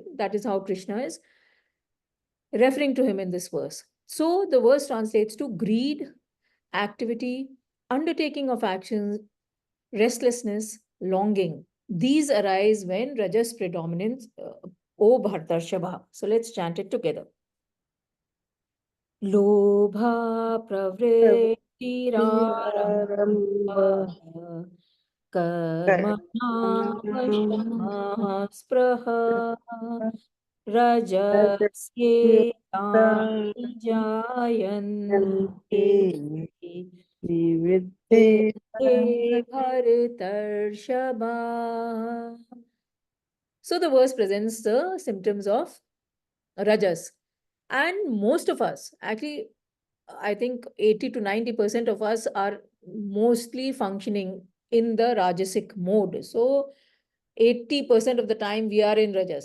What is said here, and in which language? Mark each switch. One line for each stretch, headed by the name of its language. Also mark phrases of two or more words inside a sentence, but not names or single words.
English: That is how Krishna is referring to him in this verse. So the verse translates to greed, activity, undertaking of actions, restlessness, longing. These arise when rajas predominates, O Bhartarshabha. So let's chant it together.
Sanskrit: Lobha Arambha pravritirarambha karmanamashamaha spraha rajasyetani jayante Vividhe Vitte Bhartarshabha.
English: So the verse presents the symptoms of rajas. And most of us, actually, I think 80 to 90% of us are mostly functioning in the rajasic mode. So 80% of the time we are in rajas.